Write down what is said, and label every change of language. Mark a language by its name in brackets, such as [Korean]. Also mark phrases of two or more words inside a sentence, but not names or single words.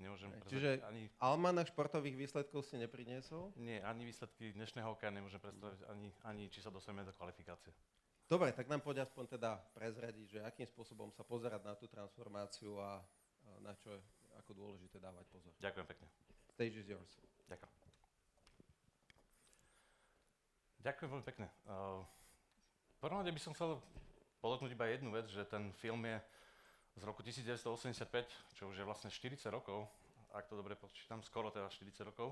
[Slovak] Čiže almanach športových výsledkov si nepriniesol? Nie, ani výsledky dnešného hokeja nemôžem predstaviť, ani či sa dostaneme do kvalifikácie. Dobre, tak nám poď aspoň teda prezradiť, že akým spôsobom sa pozerať na tú transformáciu a na čo je ako dôležité dávať pozor. Ďakujem pekne. [English] Stage is yours. [Slovak] Ďakujem. Ďakujem veľmi pekne. V prvom rade by som chcel podotknúť iba jednu vec, že ten film je z roku 1985, čo už je vlastne 40 rokov, ak to dobre počítam, skoro teda 40 rokov.